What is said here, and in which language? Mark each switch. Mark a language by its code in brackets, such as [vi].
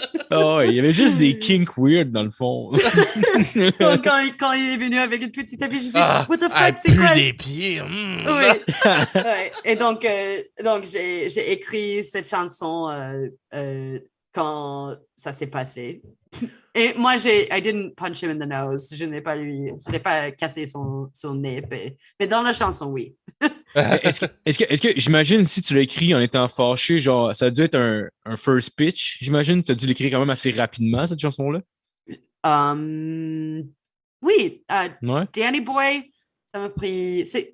[fr] Oh, ouais. Il y avait juste des kinks weird dans le fond. Donc, quand il est venu avec une petite amie, je dis [en] what the fuck, [fr] c'est quoi? des pieds. Oui. Ouais. Et donc j'ai écrit cette chanson quand ça s'est passé. Et moi, [en] I didn't punch him in the nose. [fr] Je n'ai pas cassé son nez. Mais dans la chanson, oui. Est-ce que j'imagine si tu l'as écrit en étant fâché, genre, ça a dû être un [en] first pitch. [fr] J'imagine que tu as dû l'écrire quand même assez rapidement, cette chanson-là. Oui. Ouais. Danny Boy, ça m'a pris.